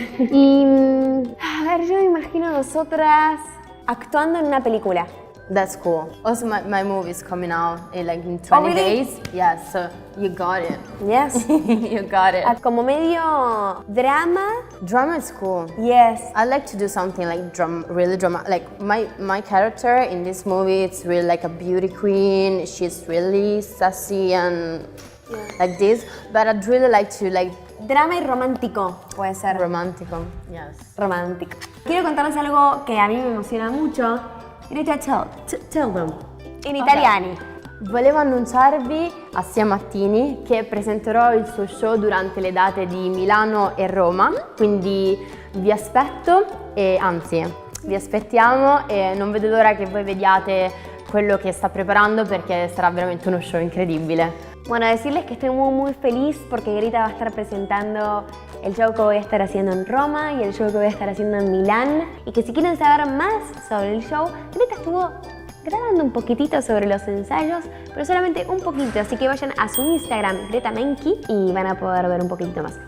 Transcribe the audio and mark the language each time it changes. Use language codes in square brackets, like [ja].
[es] Y a ver, yo me imagino a nosotras actuando en una película. [en] That's cool. Also, my movie is coming out in 20 really? days. Yeah, so you got it. Yes. You got it. [es] Como medio drama. [en] Drama is cool. Yes. I like to do something like really drama. Like my character in this movie, it's really like a beauty queen. She's really sassy and like this. But I'd really like to [es] Drama y romántico, puede ser. [it] romantico. [en] Yes. [es] Romántico. Quiero contarles algo que a mí me emociona mucho. [en] Greta, tell them. [it] In italiani. Volevo annunciarvi assieme a Tini che presenterò il suo show durante le date di Milano e Roma, quindi vi aspetto e anzi vi aspettiamo e non vedo l'ora che voi vediate quello che sta preparando perché sarà veramente uno show incredibile. [es] Bueno, decirles que estoy muy feliz porque Greta va a estar presentando el show que voy a estar haciendo en Roma y el show que voy a estar haciendo en Milán. Y que si quieren saber más sobre el show, Greta estuvo grabando un poquitito sobre los ensayos, pero solamente un poquito, así que vayan a su Instagram, Greta Menke, y van a poder ver un poquitito más.